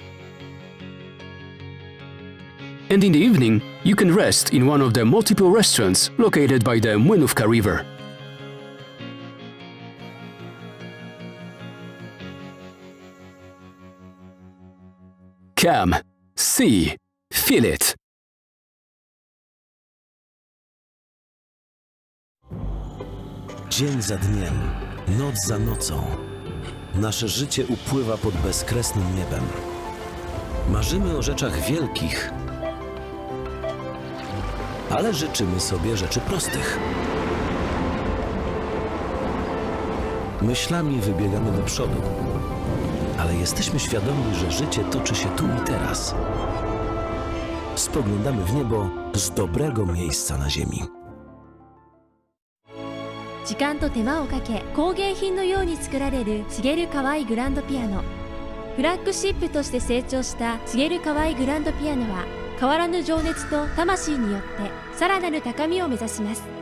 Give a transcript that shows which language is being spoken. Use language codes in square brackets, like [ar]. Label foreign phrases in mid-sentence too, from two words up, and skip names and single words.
[en] And in the evening, you can rest in one of the multiple restaurants located by the Młynówka River. Come, see, feel it. [pl] Dzień za dniem, noc za nocą. Nasze życie upływa pod bezkresnym niebem. Marzymy o rzeczach wielkich, ale życzymy sobie rzeczy prostych. Myślami wybiegamy do przodu, ale jesteśmy świadomi, że życie toczy się tu i teraz. Spoglądamy w niebo z dobrego miejsca na ziemi. [ja] 時間と手間をかけ工芸品のように作られる茂河合グランドピアノ。フラッグシップとして成長した茂河合グランドピアノは変わらぬ情熱と魂によってさらなる高みを目指します。